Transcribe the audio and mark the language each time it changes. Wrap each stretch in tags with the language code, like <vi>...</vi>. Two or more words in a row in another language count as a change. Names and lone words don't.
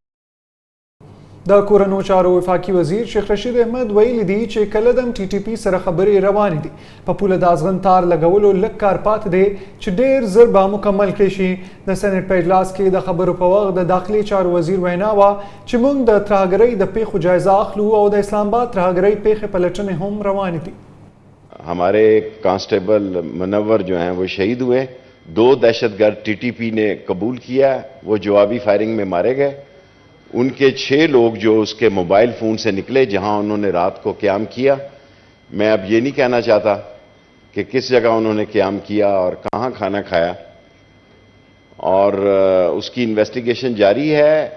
<ps>د کورنو چارو وفاقي وزیر شیخ رشید احمد ویلي دي چې کله د TTP سره خبرې روانې دي. په پوله د ازغن تار لګولو لږ کار پاتې دی چې ډېر زر به مکمل کړی شي. د سېنیټ په اجلاس کې د خبرو په وخت د داخلي چارو وزیر وینا وه چې موږ د ترهګرۍ د پیښو جایزه اخلو او د اسلام آباد ترهګرۍ پیښې پلټنې هم روانې دي.</ps> <ur>ہمارے کانسٹیبل منور جو ہیں وہ شہید ہوئے. 2 دہشت گرد TTP نے قبول کیا، وہ جوابی فائرنگ میں مارے گئے. ان کے 6 لوگ جو اس کے</ur> <en>mobile phone</en> <ur>سے نکلے جہاں انہوں نے رات کو قیام کیا. میں اب یہ نہیں کہنا چاہتا کہ کس جگہ انہوں نے قیام کیا اور کہاں کھانا کھایا، اور اس کی انویسٹیگیشن جاری ہے.</ur>